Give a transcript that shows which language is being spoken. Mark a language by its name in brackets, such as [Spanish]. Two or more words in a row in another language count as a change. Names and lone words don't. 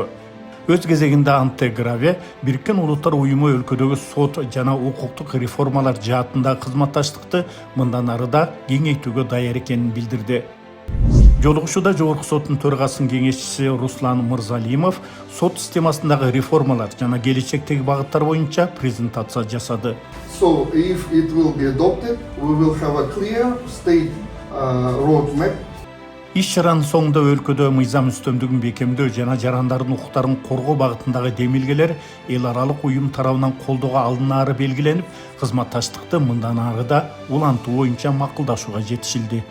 [Kyrgyz] Өз кезегинде Анте Граве Бириккен Улуттар уюму өлкөдөгү сот жана укуктук реформалар жаатындагы кызматташтыкты мындан ары да кеңейтүүгө даяр экенин билдирди. Жолугушууда Жогорку соттун төрагасынын кеңешчиси Руслан Мырзалимов сот системасындагы реформалар жана келечектеги багыттар боюнча презентация жасады. [English] So if it will be adopted, we will have a clear state roadmap. [Kyrgyz] Иш чаранын соңунда өлкөдө мыйзам үстөмдүгүн бекемдөө жана жарандардын укуктарын коргоо багытындагы демилгелер эл аралык уюм тарабынан колдоого алынаары белгиленип, кызматташтыкты мындан ары да улантуу боюнча макулдашууга жетишилди.